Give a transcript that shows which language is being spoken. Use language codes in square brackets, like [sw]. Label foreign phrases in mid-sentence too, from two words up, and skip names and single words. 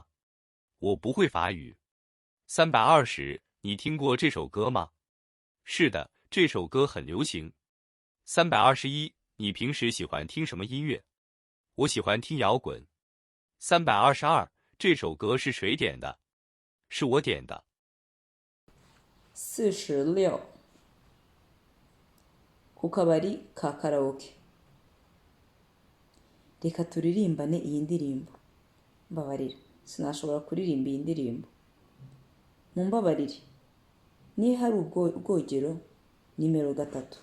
[zh] 我不会法语。320，你听过这首歌吗？是的，这首歌很流行。321，你平时喜欢听什么音乐？我喜欢听摇滚。322，这首歌是谁点的？是我点的。 46. [rw] Ku kabari ka karaoke. Reka turirimbane iyi ndirimbo. Mbabarira, sinashobora kuririmba iyi ndirimbo. Mumbabarire. Niba hari ubwogero, nimero 3.